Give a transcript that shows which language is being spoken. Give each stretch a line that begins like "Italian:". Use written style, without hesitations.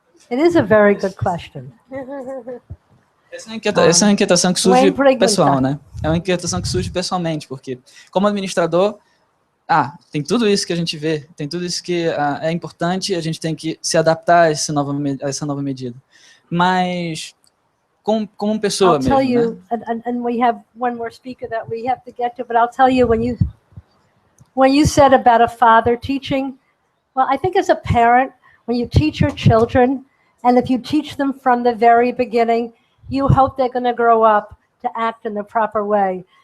English: It is a very good question.
Portuguese: Essa é uma inquietação que surge pessoal, né? É uma inquietação que surge pessoalmente, porque como administrador, tem tudo isso que a gente vê, tem tudo isso que é importante, a gente tem que se adaptar a essa nova medida. Mas como pessoa
English: I'll tell
Portuguese: mesmo,
English: you,
Portuguese: né?
English: and we have one more speaker that we have to get to, but I'll tell you, when you said about a father teaching, well, I think as a parent, when you teach your children, and if you teach them from the very beginning, you hope they're going to grow up to act in the proper way.